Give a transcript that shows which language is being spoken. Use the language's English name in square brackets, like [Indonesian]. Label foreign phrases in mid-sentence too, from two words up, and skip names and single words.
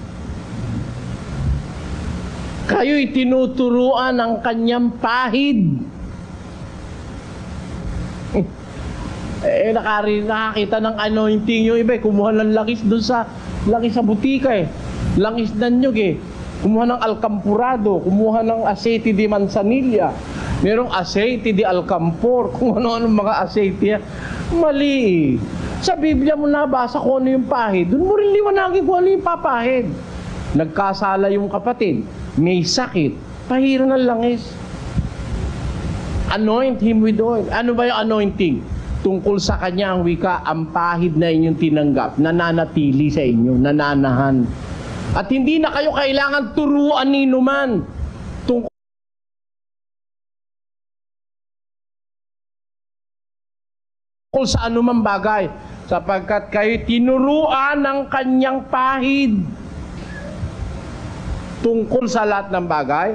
[Filipino] Kayo'y tinuturuan ng kanyang pahid. Nakakita ng anointing yung iba, kumuha ng langis doon sa butika langis ng nyug kumuha ng alcampurado, kumuha ng [Spanish] aceite de manzanilla, [Filipino] merong [Spanish] aceite de alcampor, [Filipino] kung ano-ano mga aceite mali sa Biblia mo nabasa kung ano yung pahid, doon mo rin liwanagin kung ano yung papahid. Nagkasala yung kapatid, may sakit, pahira ng langis, [English] anoint him with oil. [Filipino] Ano ba yung anointing? Tungkol sa kanya ang wika, ang pahid na inyong tinanggap, nananatili sa inyo, nananahan. At hindi na kayo kailangan turuan ni numan tungkol sa anumang bagay, sapagkat kayo tinuruan ng kanyang pahid tungkol sa lahat ng bagay,